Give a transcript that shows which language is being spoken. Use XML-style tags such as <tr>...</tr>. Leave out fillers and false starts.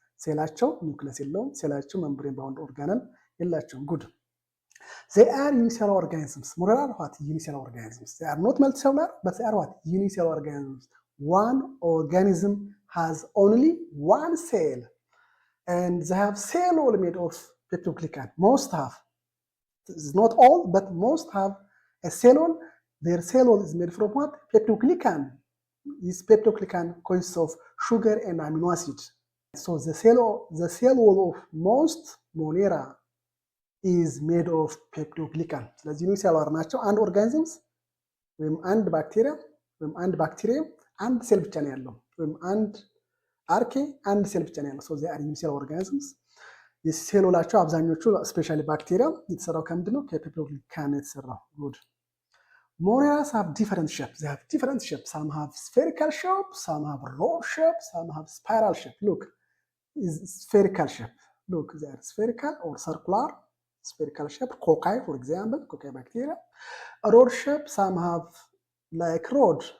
<am>ሴላቸው ኒውክለስ የለውም። ሴላቸው membrane bound organelle የላቸውም። Good.</am> <en>They are unicellular organisms. Moneras are what? Unicellular organisms. They are not multicellular, but they are what? Unicellular organisms. One organism has only one cell, and they have cell wall made of peptoglycan. Most have. It's not all, but most have a cell wall. Their cell wall is made from what? Peptoglycan. This peptoglycan consists of sugar and amino acid. So the cell wall of most Monera is made of peptoglycan.</en> <am>ስለዚህ ዩኒሴሉላር ናቸው። አንድ ኦርጋኒዝምስ ወይም አንድ ባክቴሪያ ወይም አንድ ባክቴሪየም አንድ ሴል ብቻ ነው ያለው፣ ወይም አንድ አርኬ አንድ ሴል ብቻ ነው ያለው።</am> <en>ሶ ዜ አር ዩኒሴል ኦርጋኒዝምስ።</en> <am>የሴሎላቸው አብዛኞቹ ስፔሻሊ ባክቴሪያ የተሰራው ከምንድን ነው? ከፔፕሎግሊካን ነው የተሰራው። ጉድ</am> <en>Moneras have different shapes. They have different shapes. Some have spherical shape, some have rod shape, some have spiral shape. Look, is spherical shape. Look, they are spherical or circular. Spherical shape, cocci, for example, cocci bacteria. A rod shape, some have like rod.</en>